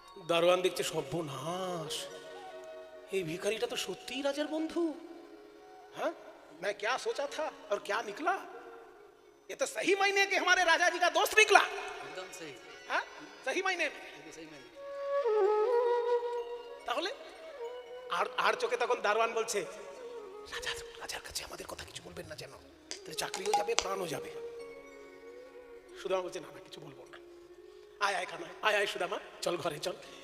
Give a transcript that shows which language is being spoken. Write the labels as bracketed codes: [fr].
[bn] দারোয়ান দেখছে সর্বনাশ, এই ভিখারিটা তো সত্যিই রাজার বন্ধু। [hi] हाँ मैं क्या सोचा था और क्या निकला, ये तो सही मायने के हमारे राजा जी का दोस्त निकला। एकदम सही। हाँ सही मायने में। [bn] তাহলে আর আর চোখে তখন দারোয়ান বলছে, রাজার কাছে আমাদের কথা কিছু বলবেন না, যেন তাহলে চাকরিও যাবে, প্রাণও যাবে। সুদামা বলছে না না, কিছু বলবো না। আয় আয় কানা, আয় আয় সুদামা, চল ঘরে চল।